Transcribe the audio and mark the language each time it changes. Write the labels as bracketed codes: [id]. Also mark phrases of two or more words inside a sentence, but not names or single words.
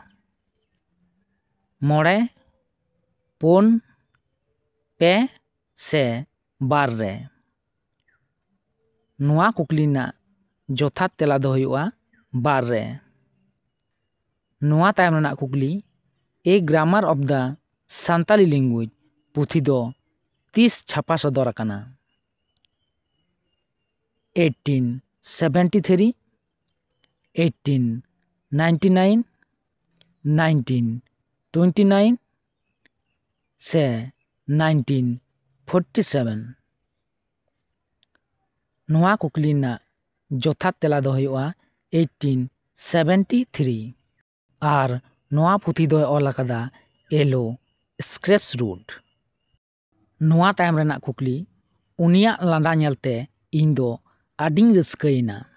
[sat] मोड़े, पुन, पे से बार रे। नोआ कुकली ना जोथा तेला दो हुआ बार रे। नोआ तायम रेना कुकली ए ग्रामर ऑफ द सांताली लैंग्वेज पुथी दो 30 छापा सदर आकाना। 1873, 1899, 1929 से 1947? ᱱᱚᱣᱟ ᱠᱩᱠᱞᱤ ᱨᱮᱱᱟᱜ ᱡᱚᱛᱷᱟᱛ ᱛᱮᱞᱟ ᱫᱚ ᱦᱩᱭᱩᱜᱼᱟ 1873 ᱟᱨ ᱱᱚᱣᱟ ᱯᱩᱛᱷᱤ ᱫᱚᱭ ᱚᱞ ᱟᱠᱟᱫᱟ ᱮᱞᱳ ᱥᱠᱨᱮᱯᱥ ᱨᱩᱰ। ᱱᱚᱣᱟ ᱛᱟᱭᱚᱢ ᱨᱮᱱᱟᱜ ᱠᱩᱠᱞᱤ, ᱩᱱᱤᱭᱟᱜ ᱞᱟᱸᱫᱟ ᱧᱮᱞᱛᱮ ᱤᱧ ᱫᱚ ᱟᱹᱰᱤᱧ ᱨᱟᱹᱥᱠᱟᱹᱭᱮᱱᱟ।